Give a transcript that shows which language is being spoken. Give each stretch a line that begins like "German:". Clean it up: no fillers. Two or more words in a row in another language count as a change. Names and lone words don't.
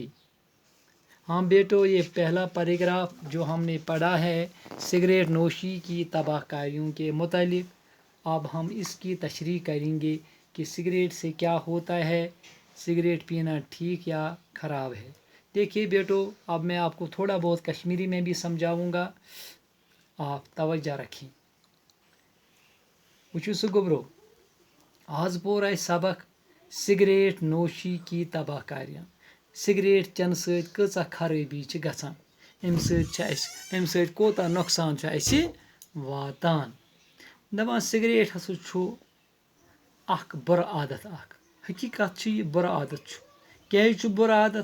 Urdu: ہاں بیٹو، یہ پہلا پیراگراف جو ہم نے پڑھا ہے سگریٹ نوشی کی تباہ کاریوں کے متعلق، اب ہم اس کی تشریح کریں گے کہ سگریٹ سے کیا ہوتا ہے، سگریٹ پینا ٹھیک یا خراب ہے۔ دیکھیے بیٹو، اب میں آپ کو تھوڑا بہت کشمیری میں بھی سمجھاؤں گا، آپ توجہ رکھیں۔
Kashmiri: وچھو سو گبرو، آز پور آئے سبق سگریٹ نوشی کی تباہ کاریاں۔ سِگریٹ چٮ۪نہٕ سۭتۍ کۭژاہ خرٲبی چھِ گژھان، اَمہِ سۭتۍ کوٗتاہ نۄقصان چھُ اَسہِ واتان. دَپان سِگریٹ ہسا چھُ اکھ بُرٕ عادت اکھ. حقیٖقت چھُ یہِ بُرٕ عادت چھُ. کیازِ چھُ بُرٕ عادت؟